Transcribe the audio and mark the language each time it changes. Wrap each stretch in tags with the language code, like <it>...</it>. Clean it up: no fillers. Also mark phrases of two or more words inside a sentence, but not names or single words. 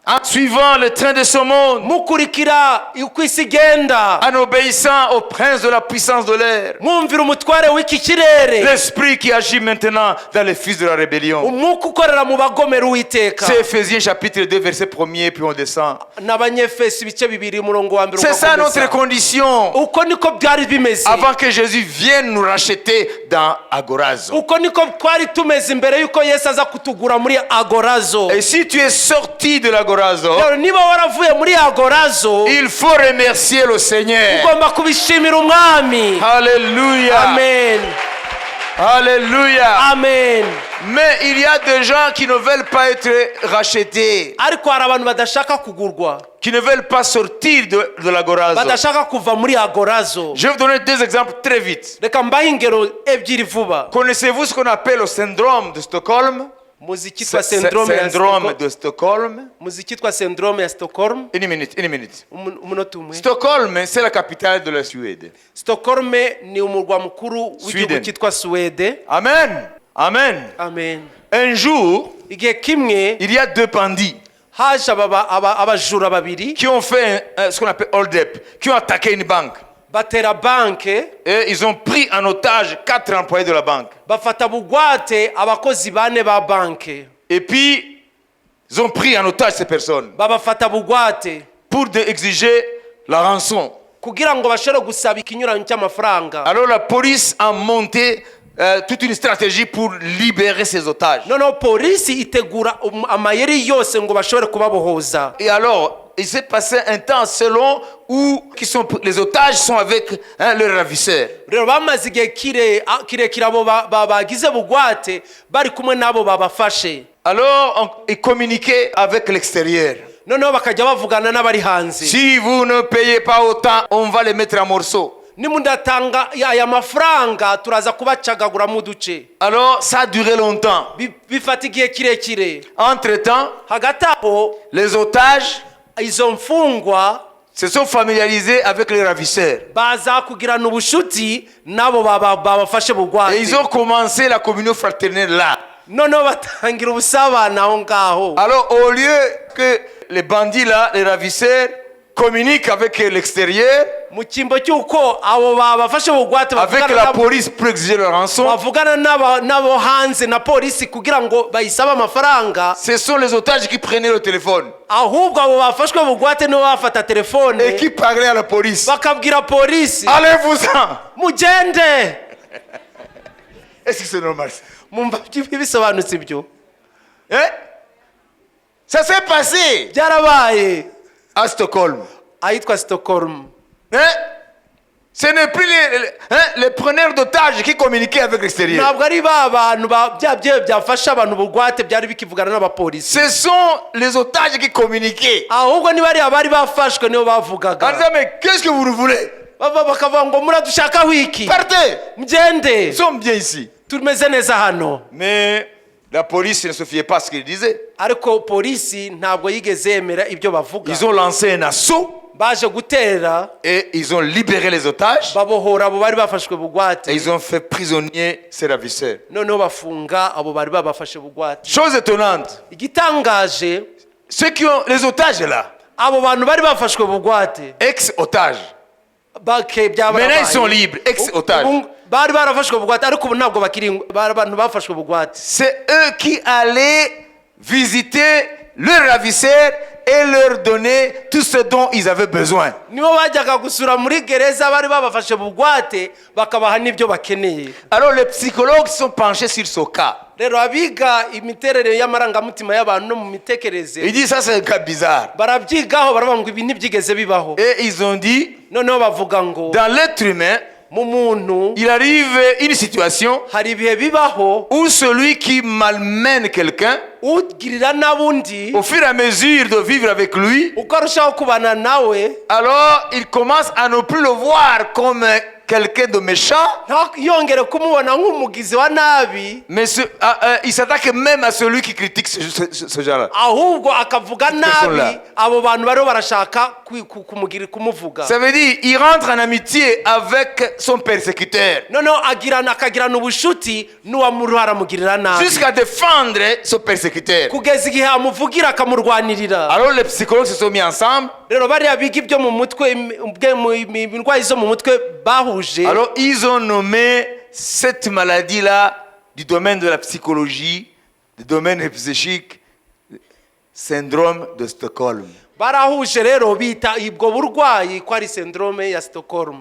<fr>En suivant le train de ce monde,</fr> <rw>mukurikira uko isi igenda,</rw> <fr>en obéissant au prince de la puissance de l'air,</fr> <rw>mwumvira umutware w'iki kirere,</rw> <fr>l'esprit qui agit maintenant dans les fils de la rébellion.</fr> <rw>umwuka ukorera mu bagomera Uwiteka.</rw> <fr>C'est Ephésiens chapitre 2 verset 1er puis on descend.</fr> <rw>n'Abanyefesi ibice bibiri umurongo wa mbere</rw> <fr>C'est ça</fr> <rw>ugakomeza.</rw> <fr>notre condition</fr> <rw>Uko niko byari bimeze,</rw> <fr>avant que Jésus vienne nous racheter dans Agorazo.</fr> <rw>uko niko twari tumeze imbere yuko Yesu aza kutugura muri Agorazo.</rw> <fr>Et si tu es sorti de l'Agorazo,</fr> <rw>Rero niba waravuye muri Agorazo,</rw> <fr>il faut remercier le Seigneur.</fr> <rw>ugomba kubishimira umwami.</rw> <fr>Alléluia.</fr> <rw>Amen,</rw> <fr>Alléluia.</fr> <rw>amen.</rw> <fr>Mais il y a des gens qui ne veulent pas être rachetés,</fr> <rw>Ariko hari abantu badashaka kugurwa,</rw> <fr>qui ne veulent pas sortir de l'Agorazo.</fr> <rw>badashaka kuva muri Agorazo.</rw> <fr>Je vais vous donner deux exemples très vite.</fr> <rw>Reka mbahe ingero ebyiri vuba.</rw> <fr>Connaissez-vous ce qu'on appelle le syndrome de Stockholm?</fr> <rw>Muzikitwa syndrome ya</rw> <fr>Syndrome de Stockholm.</fr> <rw>muzikitwa syndrome ya Stockholm.</rw> <fr>Une minute.</fr> <rw>Umunota umwe.</rw> <fr>Stockholm, c'est la capitale de la Suède.</fr> <rw>Stockholm ni umurwa mukuru w'igihugu Sweden. cyitwa Suwede.</rw> <fr>Amen. Amen.</fr> <rw>Amen.</rw> <fr>Un jour,</fr> <rw>Igihe kimwe</rw> <fr>il y a deux bandits</fr> <rw>haje abajura babiri</rw> <fr>qui ont fait ce qu'on appelle hold-up, qui ont attaqué une banque.</fr> <rw>batera banke,</rw> <fr>Et ils ont pris en otage 4 employés de la banque.</fr> <rw>bafata bugwate abakozi bane ba banke,</rw> <fr>Et puis, ils ont pris en otage ces personnes</fr> <rw>babafata bugwate</rw> <fr>pour exiger la rançon.</fr> <rw>kugira ngo bashobore gusaba ikinyuranyo cy'amafaranga.</rw> <fr>Alors la police a monté toute une stratégie pour libérer ces otages.</fr> <rw>Noneho polisi itegura amayeri yose ngo bashobore kubabohoza.</rw> <fr>Et alors, il s'est passé un temps selon où les otages sont avec leurs ravisseurs.</fr> <rw>Rero bamaze igihe kirekire abo bagize bugwate bari kumwe n'abo babafashe.</rw> <fr>Alors, ils communiquaient avec l'extérieur.</fr> <rw>Noneho bakajya bavugana n'abari hanze.</rw> <fr>Si vous ne payez pas autant, on va les mettre en morceaux.</fr> <rw>Nimundatanga aya mafaranga turaza kubacagagura mu duce.</rw> <fr>Alors, ça a duré longtemps.</fr> <rw>Bifata igihe kirekire.</rw> <fr>Entre-temps,</fr> <rw>Hagati aho</rw> <fr>les otages</fr> <rw>izo mfungwa</rw> <fr>se sont familiarisés avec les ravisseurs.</fr> <rw>baza kugirana ubushuti nabo babafashe</rw> <fr>Et</fr> <rw>bugwate.</rw> <fr>ils ont commencé la communion fraternelle là.</fr> <rw>Noneho batangira ubusabane aho ngaho.</rw> <fr>Alors, au lieu que les bandits là, les ravisseurs, communiquent avec l'extérieur,</fr> <rw>Mu cyimbo cy'uko abo babafashe bugwate</rw> <fr>avec la police pour exiger leur rançon,</fr> <rw>bavugana n'abo hanze na polisi kugira ngo bayisabe amafaranga,</rw> <fr>ce sont les otages qui prenaient le téléphone</fr> <rw>ahubwo abo bafashwe bugwate nibo bafata telefone</rw> <fr>et qui parlaient à la police.</fr> <rw>bakabwira polisi</rw> <fr>Allez-vous-en!</fr> <rw>mugende.</rw> <fr>Est-ce que c'est normal?</fr> <rw>Mumva bisobanutse ibyo?</rw> <fr>Hein? Ça s'est passé</fr> <rw>Byarabaye</rw> <fr>à Stockholm.</fr> <rw>ahitwa Stockholm.</rw> <fr>Hein? Ce n'est plus les preneurs d'otages qui communiquaient avec l'extérieur.</fr> <rw>Ntabwo ari ba bantu byafasha abantu bugwate byari bikivugana n'abapolisi,</rw> <fr>Ce sont les otages qui communiquaient.</fr> <rw>ahubwo niba ari abari bafashwe nibo</rw> <fr>En</fr> <rw>bavugaga.</rw> <fr>disant, mais qu'est-ce que vous voulez?</fr> <rw>Bakavuga ngo muradushakaho iki?</rw> <fr>Partez!</fr> <rw>Mugende,</rw> <fr>Nous sommes bien ici.</fr> <rw>tumeze neza hano.</rw> <fr>Mais la police ne se fiait pas à ce qu'ils disaient.</fr> <rw>Ariko polisi ntabwo yigeze yemera ibyo bavuga.</rw> <fr>Ils ont lancé un assaut</fr> <rw>Baje gutera</rw> <fr>et ils ont libéré les otages</fr> <rw>babohora abo bari bafashwe</rw> <fr>et</fr> <rw>bugwate,</rw> <fr>ils ont fait prisonnier ces ravisseurs.</fr> <rw>noneho bafunga abo bari babafashe bugwate.</rw> <fr>Chose étonnante,</fr> <rw>Igitangaje,</rw> <fr>ceux qui ont les otages là,</fr> <rw>abo bantu bari bafashwe bugwate</rw> <fr>ex-otages,</fr> <rw>byarabaye.</rw> <fr>maintenant ils sont libres, ex-otages.</fr> <rw>Bari barafashwe bugwate ariko ubu ntabwo bakiri abantu bafashwe bugwate.</rw> <fr>C'est eux qui allaient visiter leurs ravisseurs et leur donner tout ce dont ils avaient besoin.</fr> <rw>Nibo bajyaga gusura muri gereza bari babafashe bugwate bakabaha n'ibyo bakeneye.</rw> <fr>Alors les psychologues sont penchés sur ce cas.</fr> <rw>Rero abiga imiterere y'amarangamutima y'abantu no mu</rw> <fr>Ils</fr> <rw>mitekerereze</rw> <fr>disent ça c'est un cas bizarre.</fr> <rw>barabyigaho baravuga ngo ibi ntibyigeze bibaho.</rw> <fr>Et ils ont dit,</fr> <rw>Noneho bavuga ngo</rw> <fr>dans l'être humain,</fr> <rw>mu muntu</rw> <fr>il arrive une situation</fr> <rw>hari ibihe bibaho</rw> <fr>où celui qui malmène quelqu'un,</fr> <rw>ugirira n'abundi</rw> <fr>au fur et à mesure de vivre avec lui,</fr> <rw>uko arushaho kubana nawe,</rw> <fr>alors il commence à ne plus le voir comme quelqu'un de méchant,</fr> <rw>yongere kumubona nk'umugizi wa nabi,</rw> <fr>mais il s'attaque même à celui qui critique ce genre-là.</fr> <rw>ahubwo akavuga nabi abo bantu bari barashaka kumuvuga.</rw> <fr>Ça veut dire il rentre en amitié avec son persécuteur</fr> <rw>noneho akagirana ubushuti n'uwamuruhara mugirira nabi</rw> <fr>jusqu'à défendre son persécuteur.</fr> <rw>kugeza igihe amuvugira akamurwanirira.</rw> <fr>Alors les psychologues se sont mis ensemble.</fr> <rw>rero bariya biga ibyo mu mutwe indwara zo mu mutwe bahuje.</rw> <fr>Alors ils ont nommé cette maladie-là du domaine de la psychologie, du domaine psychique, syndrome de Stockholm.</fr> <rw>barahuje rero bita ibwo burwayi ko ari syndrome ya Stockholm.</rw>